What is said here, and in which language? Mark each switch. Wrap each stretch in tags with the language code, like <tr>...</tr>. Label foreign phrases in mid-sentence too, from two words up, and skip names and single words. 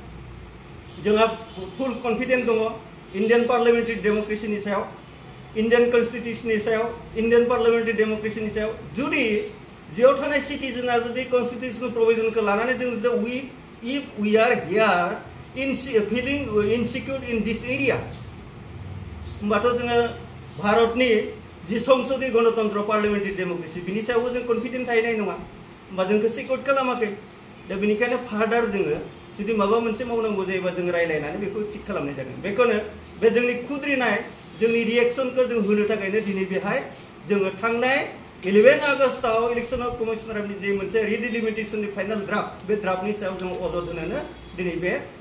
<brx>जोंहा</brx> <en>full confidence</en> <brx>दङ इंडियन पार्लियामेंटारि डेमोक्रेसीनि सायाव इंडियन कन्स्टिट्यूशननि सायाव इंडियन पार्लियामेंटारि डेमोक्रेसीनि सायाव जुदि जेयाव थानाय सिटिजेना जुदि कन्स्टिट्यूशनल प्रोविजनखौ लानानै जों जुदि</brx> <en>if we are here feeling insecure in this area</en> <brx>होमबाथ' जोङो भारतनि जि संसदीय गणतंत्र पार्लियामेंटारि डेमोक्रेसी बिनि सायावबो जों कन्फिडेन्ट थाहैनाय नङा होमबा जोंखौ सिक्योर खालामाखै दा बेनिखायनो फार्दार जोङो जुदि माबा मोनसे मावनांगौ जायोबा जों रायलायनानै बेखौ थिक खालामनाय जागोन बेखौनो बे जोंनि खुद्रिनाय जोंनि रिएक्शनखौ जों होनो थाखायनो दिनै बेहाय जोङो थांनाय 11 आगस्टआव इलेक्शन कमिशनारनि जे मोनसे रिडेलिमिटेसननि</brx> <en>final draft</en> <brx>बे ड्राफ्टनि सायाव जों अजद होनोनो दिनै बे</brx>